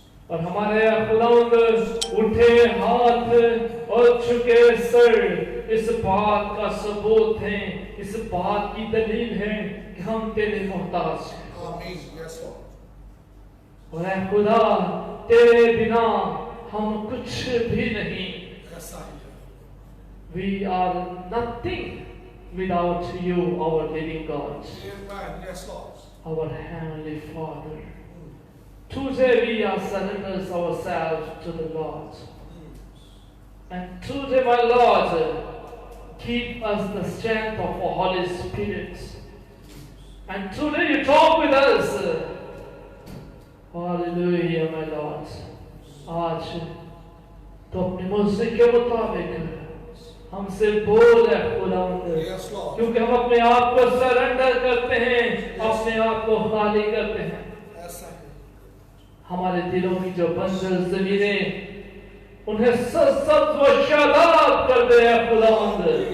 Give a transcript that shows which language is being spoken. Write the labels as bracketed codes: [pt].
[hi] और हमारे खुदावंद उठे हाथ और झुके सर इस बात का सबूत है, इस बात की दलील है कि हम तेरे मोहताज हैं। [en] Amen. Yes, Lord. [hi] और ऐ खुदा तेरे बिना हम कुछ भी नहीं। [en] Yes, I am. We are nothing without you, our living God, Amen. Yes, Lord. our heavenly Father. Today we are surrenders ourselves to the Lord. And today, my Lord, give us the strength of the Holy Spirit. And today you talk with us. Hallelujah, my Lord. आज [hi] تو اپنے مرضی کے مطابق हमसे बोल है खुदावंद, [en] Yes, Lord. [hi] क्योंकि हम अपने आप को सरेंडर करते हैं, अपने आप को खाली करते हैं. ऐसा है. हमारे दिलों की जो बंजर जमीनें, उन्हें सब्ज व शादाब कर दे है खुदावंद.